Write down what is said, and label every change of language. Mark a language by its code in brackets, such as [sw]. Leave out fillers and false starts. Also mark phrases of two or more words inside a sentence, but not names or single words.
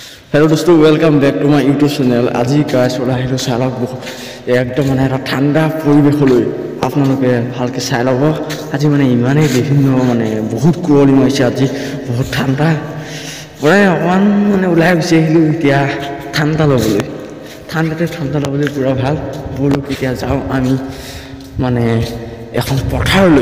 [en] hello दोस्तों welcome back to my YouTube channel। [as] आज गाइस ওলাই চালক একদম মানে এটা ঠাণ্ডা পৰিৱেশলৈ আপোনালোকে ভালকৈ চাই ল'ব। আজি মানে ইমানেই বিভিন্ন মানে বহুত কুঁৱলী মাৰিছে, আজি বহুত ঠাণ্ডা পৰাই অকণমান মানে ওলাই গুচি আহিলোঁ এতিয়া ঠাণ্ডা ল'বলৈ। ঠাণ্ডা ল'বলৈ পূৰা ভাল। ব'লো এতিয়া যাওঁ আমি মানে এখন পথাৰলৈ।